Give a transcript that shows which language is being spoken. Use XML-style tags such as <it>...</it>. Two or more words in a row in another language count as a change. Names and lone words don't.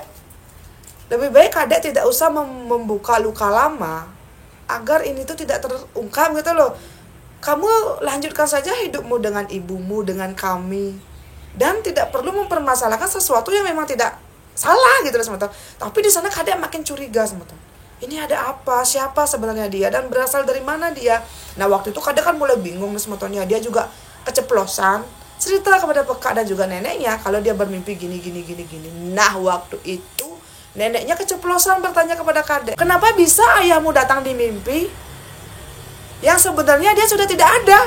<id>Lebih baik kadek tidak usah membuka luka lama agar ini tuh tidak terungkap gitu loh. Kamu lanjutkan saja hidupmu dengan ibumu, dengan kami, dan tidak perlu mempermasalahkan sesuatu yang memang tidak salah gitu loh semeton. Tapi di sana kadek makin curiga semeton. Ini ada apa? Siapa sebenarnya dia? Dan berasal dari mana dia? Nah, waktu itu kadek kan mulai bingung nih semetonnya. Dia juga keceplosan cerita kepada Pekak dan juga neneknya kalau dia bermimpi gini. Nah, waktu itu neneknya keceplosan bertanya kepada kadek, kenapa bisa ayahmu datang di mimpi yang sebenarnya dia sudah tidak ada?</id>